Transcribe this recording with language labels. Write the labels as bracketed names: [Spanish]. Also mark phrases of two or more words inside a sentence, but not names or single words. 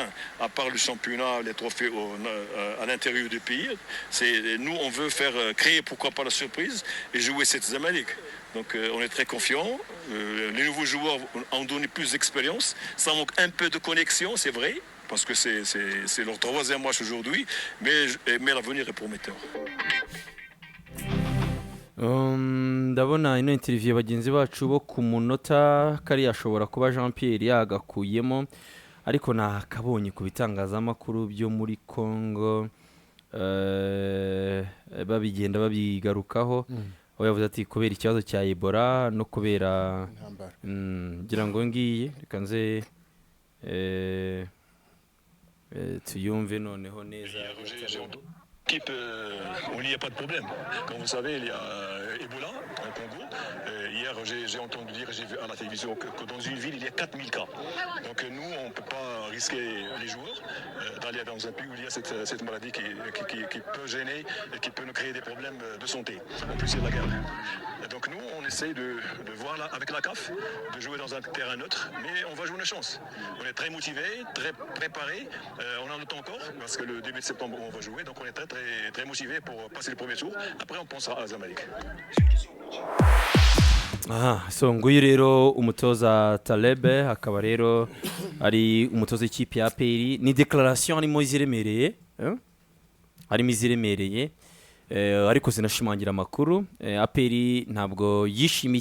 [French] À part le championnat, les trophées à l'intérieur du pays, nous, on veut créer, pourquoi pas, la surprise et jouer cette Zamalek. Donc, on est très confiants. Les nouveaux joueurs ont donné plus d'expérience. Ça manque un peu de connexion, c'est vrai, parce que c'est leur 3e match aujourd'hui, mais l'avenir est prometteur. [Kinyarwanda] Ndabona ino interview bagenzi bacu bo ku munota kari yashobora kuba Jean Pierre yagakuyemo ariko nakabonye ku bitangazamakuru byo muri Congo babigenda babigarukaho aho yavuze ati kubera ikibazo cya Ebola no kubera ngira ngo ngiye reka nze tuyumve noneho neza [French] Équipe où il n'y a pas de problème. Comme vous savez, il y a Ebola au Congo. Hier, j'ai entendu dire, j'ai vu à la télévision que dans une ville, il y a 4000 cas. Donc nous, on ne peut pas risquer les joueurs d'aller dans un pays où il y a cette maladie qui peut gêner et qui peut nous créer des problèmes de santé. En plus, c'est la guerre. Et donc nous, on essaie de voir là, avec la CAF, de jouer dans un terrain neutre, mais on va jouer une chance. On est très motivés, très préparés. On a le temps encore, parce que le début de septembre, on va jouer. Donc on est très motivés pour passer le premier tour. Après, on pensera à Zamalek. [Kinyarwanda] So nguyu rero umutoza Talebe akaba rero ari umutoza w'ikipe ya APR ni declaration arimo iziremereye ariko zinashimangira amakuru APR ntabwo yishimiye